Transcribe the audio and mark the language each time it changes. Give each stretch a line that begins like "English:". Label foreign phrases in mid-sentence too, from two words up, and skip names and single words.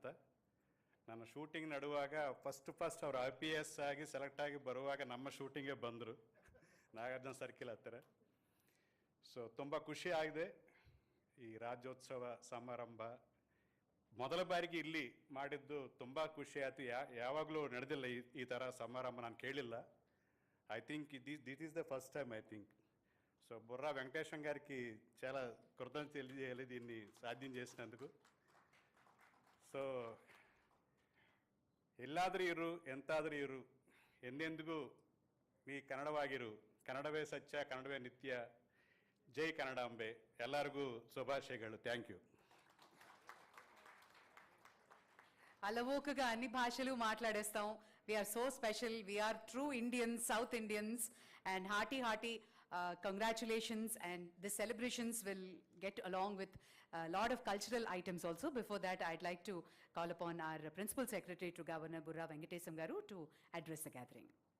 Kannada: ನನ್ನ ಶೂಟಿಂಗ್ ನಡುವಾಗ ಫಸ್ಟ್ ಅವ್ರು IPS ಆಗಿ ಸೆಲೆಕ್ಟ್ ಆಗಿ ಬರುವಾಗ ನಮ್ಮ ಶೂಟಿಂಗೇ ಬಂದರು, ನಾಗಾರ್ಜುನ ಸರ್ಕಿಲ್ ಹತ್ತಿರ. ಸೊ ತುಂಬ ಖುಷಿ ಆಗಿದೆ. ಈ ರಾಜ್ಯೋತ್ಸವ ಸಮಾರಂಭ ಮೊದಲ ಬಾರಿಗೆ ಇಲ್ಲಿ ಮಾಡಿದ್ದು ತುಂಬ ಖುಷಿ ಆಯಿತು. ಯಾವಾಗಲೂ ನಡೆದಿಲ್ಲ ಈ ಥರ ಸಮಾರಂಭ, ನಾನು కేಳಿಲ್ಲ.
English: I think this is the first time I think.
Telugu: సో బుర్రా వెంకటేశం గారికి చాలా కృతజ్ఞతలు తెలియాలి దీన్ని సాధ్యం చేసినందుకు.
Kannada: సో ಎಲ್ಲಾದರೂ ಇರು, ಎಂತಾದರೂ ಇರು, ಎಂದೆಂದಿಗೂ ನೀ ಕನ್ನಡವಾಗಿರು, ಕನ್ನಡವೇ ಸತ್ಯ, ಕನ್ನಡವೇ ನಿತ್ಯ. ಜೈ ಕನ್ನಡಾಂಬೆ. ಎಲ್ಲರಿಗೂ ಶುಭಾಶಯಗಳು.
English: thank you.
Telugu: అలవోకగా అన్ని భాషలు మాట్లాడేస్తాం.
English: We are so special. We are true Indians, South Indians, and hearty congratulations. And the celebrations will get along with a lot of cultural items also. Before that, I'd like to call upon our Principal Secretary to Governor Burra Venkatesam Garu to address the gathering.